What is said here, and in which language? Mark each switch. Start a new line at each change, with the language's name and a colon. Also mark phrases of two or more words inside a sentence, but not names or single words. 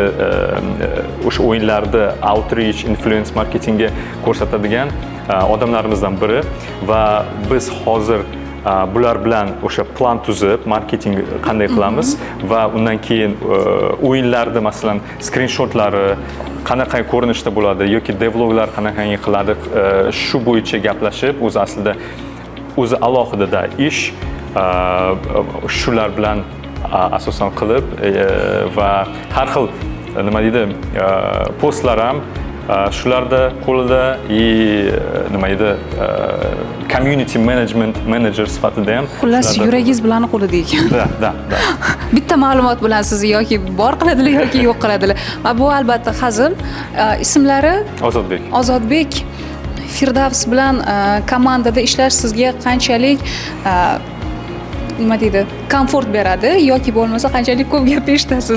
Uzbek: o'sha o'yinlarda outreach,
English: influence marketingga
Uzbek: ko'rsatadigan odamlarimizdan biri va biz hozir bular bilan o'sha plan tuzib, marketing qanday qilamiz va undan keyin o'yinlarda masalan screenshotlari qanaqa ko'rinishda bo'ladi yoki devloglar qanaqa qiladi, shu bo'yicha gaplashib, o'zi aslida o'zi alohida ish shular bilan asosan qilib va har xil nima deydi postlar ham shularda qo'lida nima deydi
English: community management manager
Uzbek: sifatida ham Xullas, yuragingiz bilan qo'lida ekan. Da. Bitta ma'lumot bilan sizni yoki bor qiladilar yoki yo'q qiladilar. Va bu albatta hazil. Ismlari Ozodbek. Firdavs bilan komandada ishlash sizga qanchalik nima deydi, komfort beradi yoki bo'lmasa qanchalik ko'p gap eshitasiz?